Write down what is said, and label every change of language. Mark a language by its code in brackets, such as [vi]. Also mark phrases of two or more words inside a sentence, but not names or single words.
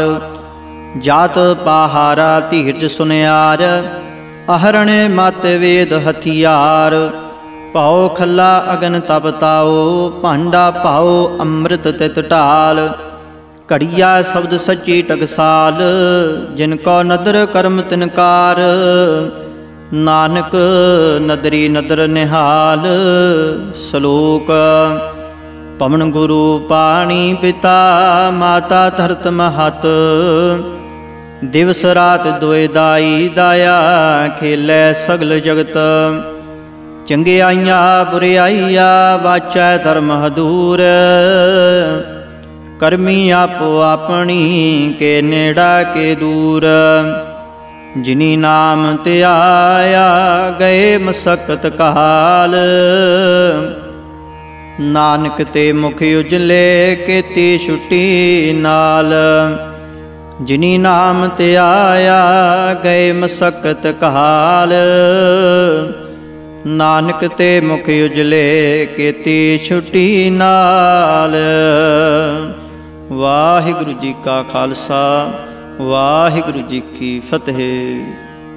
[pa] ਜਤ ਪਹਾਰਾ ਧੀਰਜ ਸੁਨਿਆਰ ਆਹਰਣ ਮਤ ਵੇਦ ਹਥਿਆਰ। ਭਾਓ ਖਲਾ ਅਗਨ ਤਪ ਤਾਓ ਭਾਂਡਾ ਭਾਓ ਅੰਮ੍ਰਿਤ ਤਿਤ ਢਾਲ। ਘੜਿਆ ਸ਼ਬਦ ਸੱਚੀ ਟਕਸਾਲ ਜਿਨਕੋ ਨਦਰ ਕਰਮ ਤਿਨਕਾਰ। ਨਾਨਕ ਨਦਰੀ ਨਦਰ ਨਿਹਾਲ। ਸਲੋਕ ਪਵਨ ਗੁਰੂ ਪਾਣੀ ਪਿਤਾ ਮਾਤਾ ਧਰਤ ਮਹਤ। ਦਿਵਸ ਰਾਤ ਦੋਏ ਦਾਈ ਦਾਇਆ ਖੇਲੈ ਸਗਲ ਜਗਤ। ਚੰਗਿਆਈਆ ਬੁਰਿਆਈਆ ਵਾਚੈ ਧਰਮ ਹਦੂਰ। ਕਰਮੀ ਆਪੋ ਆਪਨੀ ਕੇ ਨੇੜਾ ਕੇ ਦੂਰ। ਜਿਨੀ ਨਾਮ ਤੇ ਆਇਆ ਗਏ ਮਸਕਤ ਕਾਲ। ਨਾਨਕ ਤੇ ਮੁਖ ਉਜਲੇ ਕੇਤੀ ਛੁੱਟੀ ਨਾਲ। ਜਿਨੀ ਨਾਮ ਤੇ ਆਇਆ ਗਏ ਮਸਕਤ ਕਾਲ। ਨਾਨਕ ਤੇ ਮੁਖ ਉਜਲੇ ਕੇਤੀ ਛੁੱਟੀ ਨਾਲ। ਵਾਹਿਗੁਰੂ ਜੀ ਕਾ ਖਾਲਸਾ ਵਾਹਿਗੁਰੂ ਜੀ ਕੀ ਫਤਿਹ।